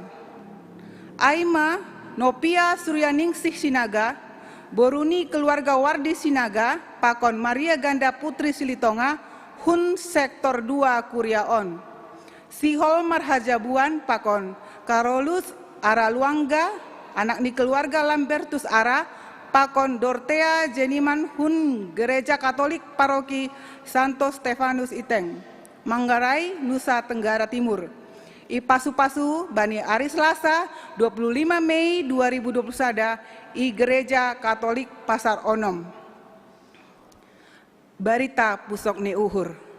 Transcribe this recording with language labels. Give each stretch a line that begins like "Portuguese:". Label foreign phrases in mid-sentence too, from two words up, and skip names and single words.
Batak Simalungun: Aima Nopia Suryaningsih Sinaga, Boruni keluarga Wardi Sinaga, pakon Maria Ganda Putri Silitonga, Hun Sektor 2 Kuriaon. Sihol Marhajabuan pakon Karolus Ara Luangga, anak ni keluarga Lambertus Ara, pakon Dortea Jeniman Hun Gereja Katolik Paroki Santo Stefanus Iteng, Manggarai, Nusa Tenggara Timur. Ipasu-pasu Bani Ari Selasa 25 Mei 2021 I Gereja Katolik Pasar Onom. Barita Pusok ni Uhur.